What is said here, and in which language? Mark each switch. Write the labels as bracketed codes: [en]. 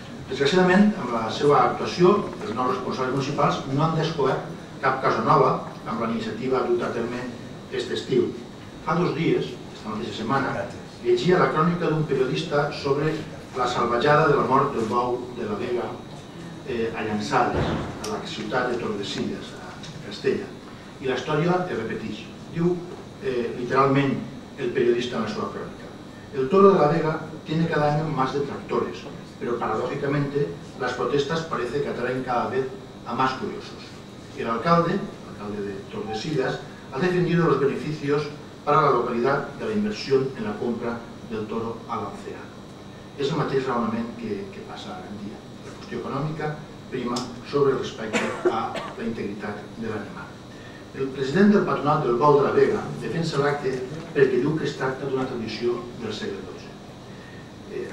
[ca] Desgraciadament, amb la seva actuació, els nous responsables municipals no han descobert cap cosa nova amb la iniciativa duta a terme aquest estiu. Fa 2 dies, aquesta mateixa setmana, llegia la crònica d'un periodista sobre la salvatjada de la mort del bou de la Vega a Llançades, a la ciutat de Tordesillas, a Castella. I la història es repeteix. Diu literalment el periodista en la seva crònica: [es] el toro de la Vega tiene cada año más detractores, pero paradójicamente las protestas parece que atraen cada vez a más curiosos. El alcalde de Tordesillas, ha defendido los beneficios para la localidad de la inversión en la compra del toro a l'Alcea. [ca] És el mateix raonament que passa a Gandia. La qüestió econòmica prima sobre el respecte a la integritat de l'animal. El president del Patronat del Bou de la Vega defensa l'acte perquè diu que es tracta d'una tradició del segle XII.